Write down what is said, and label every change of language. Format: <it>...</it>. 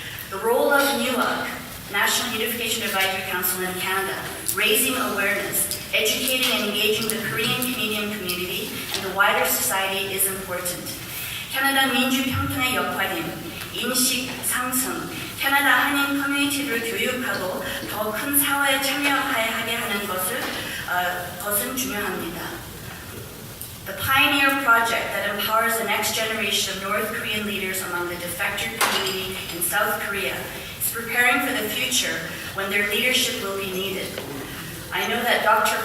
<en>The role of NUAC, National Unification Advisory Council in Canada, raising awareness, educating and engaging the Korean Canadian community and the wider society is important.</en> <ko>캐나다 민주평통의 역할인 인식 상승, 캐나다 한인 커뮤니티를 교육하고 더 큰 사회에 참여하게 하는 것은 중요합니다.</ko> <en>The Pioneer Project that empowers the next generation of North Korean leaders among the defector community in South Korea is preparing for the future when their leadership will be needed. I know that Dr.</en>